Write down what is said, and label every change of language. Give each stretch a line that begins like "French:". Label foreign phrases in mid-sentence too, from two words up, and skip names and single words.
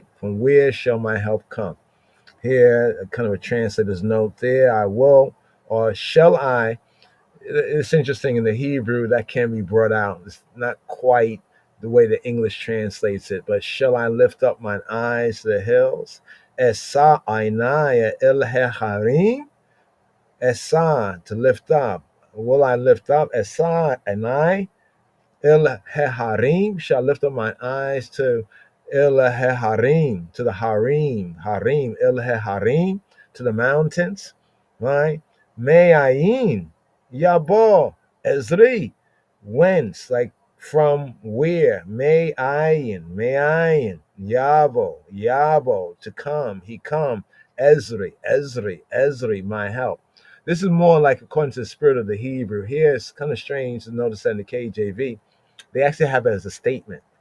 English: From where shall my help come? Here, kind of a translator's note there, I will, or shall I? It's interesting in the Hebrew that can be brought out. It's not quite the way the English translates it, but shall I lift up mine eyes to the hills?
Hebrew: אשא עיני אל ההרים.
English: Esa, to lift up. Will I lift up?
Hebrew: אשא עיני אל ההרים.
English: Shall I lift up my eyes to
Hebrew: אל ההרים,
English: to the harim.
Hebrew: הרים, אל ההרים,
English: to the mountains. Right? Me'ayin.
Hebrew: יבוא, עזרי,
English: whence, like from where,
Hebrew: מאין, יבוא,
English: to come, he come, Ezri, my help. This is more like according to the spirit of the Hebrew. Here it's kind of strange to notice that in the KJV, they actually have it as a statement.